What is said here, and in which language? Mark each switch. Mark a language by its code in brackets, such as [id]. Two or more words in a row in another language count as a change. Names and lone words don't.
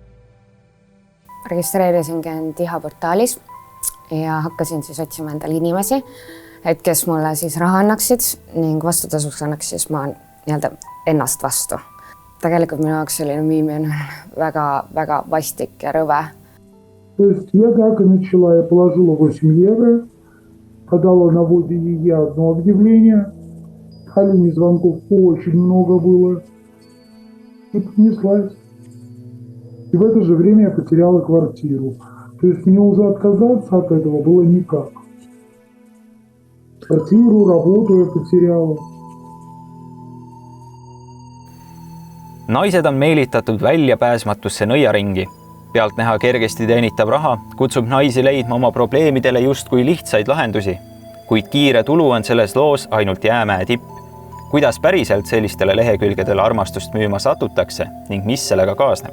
[et] Registreerisingi end iha-portaalis ja hakkasin siis otsima endale inimesi, et kes mulle siis raha annaksid ning vastutasuks annaks siis ma nii-öelda ennast vastu. Tegelikult minu jaoks selline müümine väga vastik ja rõve. [ru] То есть я так и начала, я положила 8 евро, подала на воде ей одно объявление, Алене звонков очень много было, и понеслась. И в это же время я потеряла квартиру. То есть мне уже отказаться от этого было никак. Квартиру, работу я потеряла. [et] Naised on meelitatud väljapääsmatusse nõiaringi. Pealt näha kergesti teenitav raha kutsub naisi leidma oma probleemidele justkui lihtsaid lahendusi, kuid kiire tulu on selles loos ainult jäämäe tipp. Kuidas päriselt sellistele lehekülgedele armastust müüma satutakse ning mis sellega kaasneb?